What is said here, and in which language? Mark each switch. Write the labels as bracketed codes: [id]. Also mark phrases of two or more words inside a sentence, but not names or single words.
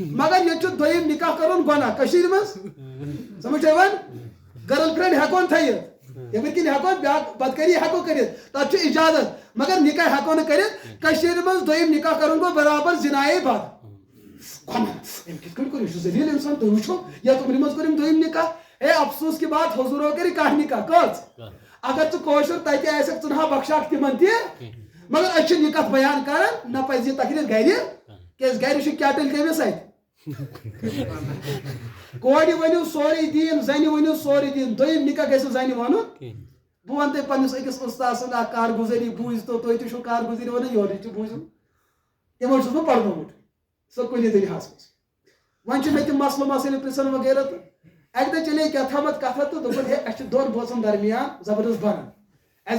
[ks] مگر ییٚتہِ چھُ دوٚیِم نِکاح کرُن گۄناہ کٔشیٖرِ منٛز سمجھ یِوان گرل فرینڈ ہٮ۪کون تھٲیِتھ یِتھٕے کٔنۍ ہٮ۪کو بیٛاکھ بدکٔری ہٮ۪کو کٔرِتھ تتھ چھُ اِجازت مگر نِکاح ہٮ۪کو نہٕ کٔرِتھ کٔشیٖرِ منٛز دوٚیِم نِکاح کرُن گوٚو برابر زِنایے بد أمۍ کِتھ کٔنۍ کوٚر یہِ چھُ ذٔلیٖل اِنسان تُہۍ وٕچھو یتھ عمرِ منٛز کوٚر أمۍ دوٚیِم نِکاح [ur] ہے افسوس کی بات [ks] حضوٗرو کٔرِ کانٛہہ نِکاح کٔژ اگر ژٕ کٲشُر تتہِ آسٮ۪کھ ژٕ نہ بخشاکھ تِمن تہِ مگر أسۍ چھِ یہِ کتھ بیان کران نہ پزِ یہِ تقریر گرِ کیٛازِ گرِ چھِ کیٹل کٔمِس اتھِ کورِ ؤنِو سورُے دیٖن زنہِ ؤنِو سورُے دیٖن دوٚیِم نِکاح گژھِ نہٕ زنہِ وَنُن بہٕ وَنہٕ تۄہہِ پننِس أکِس اُستاد سٕنٛز اکھ کارگُزٲری بوٗزتو تُہۍ تہِ چھِو کارگُزٲری وَنان یورٕ تہِ بوٗزِو تِمو چھُس بہٕ پرنومُت سۄ کُنہِ دُنیاہس منٛز وۄنۍ چھُ مےٚ تِم مسلہٕ مسٲیِل پرژھان وغیرہ تہٕ اکہِ دۄہ چلے کیٛاہ تھامتھ کتھا تہٕ دوٚپُن ہے اَسہِ چھِ 2 بٲژن درمیان زبردست بنان اَسہِ